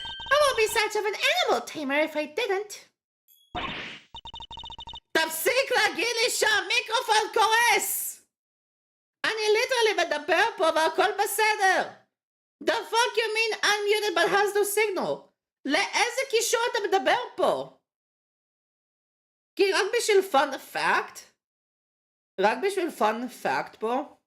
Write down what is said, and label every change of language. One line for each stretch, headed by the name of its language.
English: I won't be such of an animal tamer if I didn't.
Hebrew: תפסיק להגיד לי שהמיקרופון קורס! אני ליטרלי מדבר פה והכל בסדר.
English: The fuck you mean unmuted but has no signal?
Hebrew: לאיזה קישור אתה מדבר פה? כי רק בשביל fun fact? רק בשביל fun fact פה?